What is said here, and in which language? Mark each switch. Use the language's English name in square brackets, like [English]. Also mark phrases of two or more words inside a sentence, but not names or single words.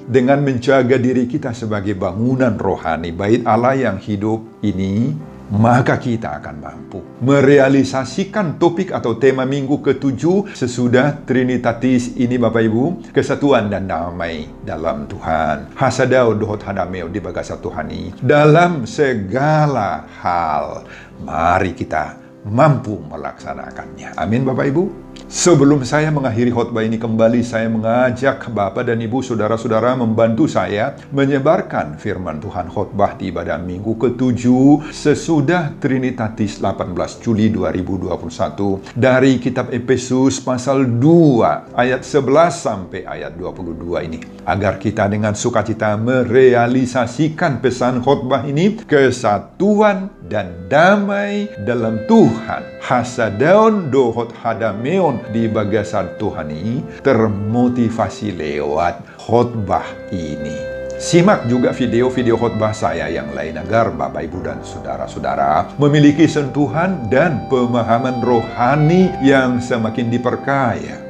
[Indonesian] Dengan menjaga diri kita sebagai bangunan rohani, bait Allah yang hidup ini, maka kita akan mampu merealisasikan topik atau tema minggu ke-7 sesudah Trinitatis ini Bapak Ibu, kesatuan dan damai dalam Tuhan. [Batak Toba] Hasadau dohot hadameo di bagasa Tuhani. [Indonesian] Dalam segala hal, mari kita mampu melaksanakannya. Amin Bapak Ibu. Sebelum saya mengakhiri khotbah ini kembali, saya mengajak Bapak dan Ibu, saudara-saudara membantu saya menyebarkan firman Tuhan khotbah di ibadah minggu ke-7 sesudah Trinitatis 18 Juli 2021 dari kitab Efesus pasal 2 ayat 11 sampai ayat 22 ini, agar kita dengan sukacita merealisasikan pesan khotbah ini, kesatuan dan damai dalam Tuhan. [Batak Toba] Hasadaon dohot hadameon di bagasan Tuhan [Indonesian] ini termotivasi lewat khotbah ini. Simak juga video-video khotbah saya yang lain agar Bapak Ibu dan saudara-saudara memiliki sentuhan dan pemahaman rohani yang semakin diperkaya.